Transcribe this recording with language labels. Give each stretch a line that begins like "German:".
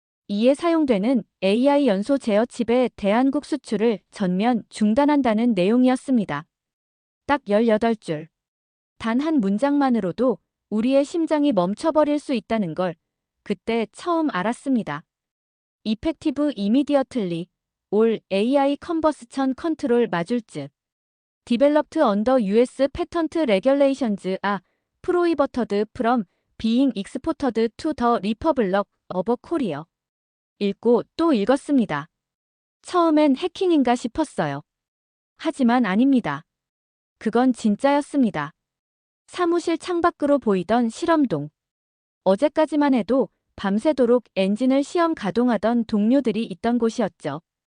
Korean: 이에 사용되는 AI 연소 제어 칩의 대한국 수출을 전면 중단한다는 내용이었습니다. 딱 18줄. 단 한 문장만으로도 우리의 심장이 멈춰버릴 수 있다는 걸 그때 처음 알았습니다.
English: Effective immediately all AI combustion control modules developed under US patent regulations are prohibited from being exported to the Republic of Korea.
Korean: 읽고 또 읽었습니다. 처음엔 해킹인가 싶었어요. 하지만 아닙니다. 그건 진짜였습니다. 사무실 창밖으로 보이던 실험동. 어제까지만 해도 밤새도록 엔진을 시험 가동하던 동료들이 있던 곳이었죠.